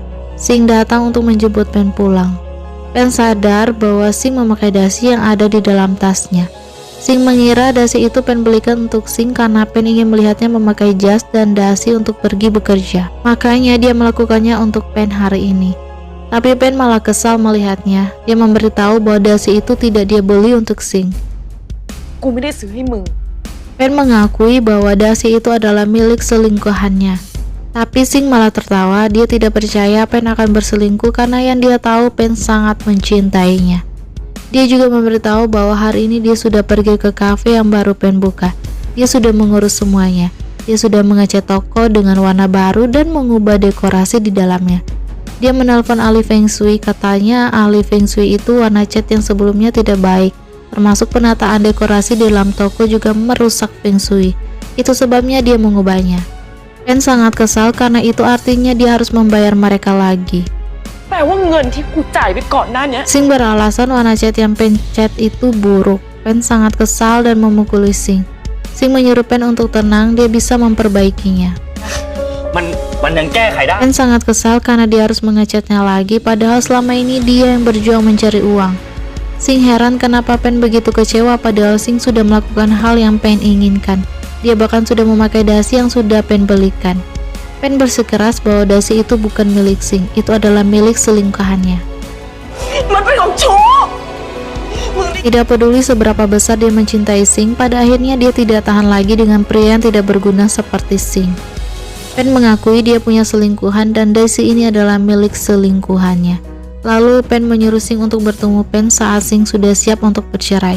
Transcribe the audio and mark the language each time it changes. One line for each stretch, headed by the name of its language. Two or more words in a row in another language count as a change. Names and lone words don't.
Indonesian: Sing datang untuk menjemput Pen pulang. Pen sadar bahwa Sing memakai dasi yang ada di dalam tasnya. Sing mengira dasi itu Pen belikan untuk Sing karena Pen ingin melihatnya memakai jas dan dasi untuk pergi bekerja. Makanya dia melakukannya untuk Pen hari ini. Tapi Pen malah kesal melihatnya. Dia memberitahu bahwa dasi itu tidak dia beli untuk Sing.
Thai: กูไม่ได้ซื้อให้มึง
Indonesian: Pen mengakui bahwa dasi itu adalah milik selingkuhannya. Tapi Sing malah tertawa. Dia tidak percaya Pen akan berselingkuh karena yang dia tahu Pen sangat mencintainya. Dia juga memberitahu bahwa hari ini dia sudah pergi ke kafe yang baru Pen buka. Dia sudah mengurus semuanya. Dia sudah mengecat toko dengan warna baru dan mengubah dekorasi di dalamnya. Dia menelpon ahli Feng Shui, katanya ahli Feng Shui itu warna cat yang sebelumnya tidak baik. Termasuk penataan dekorasi di dalam toko juga merusak Feng Shui. Itu sebabnya dia mengubahnya. Pen sangat kesal karena itu artinya dia harus membayar mereka lagi.
Thai: แปลว่าเงินที่กูจ่ายไปก่อนหน้านี้
Indonesian: Sing beralasan warna cat yang Pen cat itu buruk. Pen sangat kesal dan memukuli Sing. Sing menyuruh Pen untuk tenang, dia bisa memperbaikinya.
Thai: มันยังแก้ไขได้
Indonesian: Pen sangat kesal karena dia harus mengecatnya lagi, padahal selama ini dia yang berjuang mencari uang. Sing heran kenapa Pen begitu kecewa padahal Sing sudah melakukan hal yang Pen inginkan. Dia bahkan sudah memakai dasi yang sudah Pen belikan. Pen bersikeras bahwa dasi itu bukan milik Sing, itu adalah milik selingkuhannya.
Thai: มันเป็นของชู้
Indonesian: Tidak peduli seberapa besar dia mencintai Sing, pada akhirnya dia tidak tahan lagi dengan pria yang tidak berguna seperti Sing. Pen mengakui dia punya selingkuhan dan dasi ini adalah milik selingkuhannya. Lalu Pen menyuruh Sing untuk bertemu Pen saat Sing sudah siap untuk bercerai.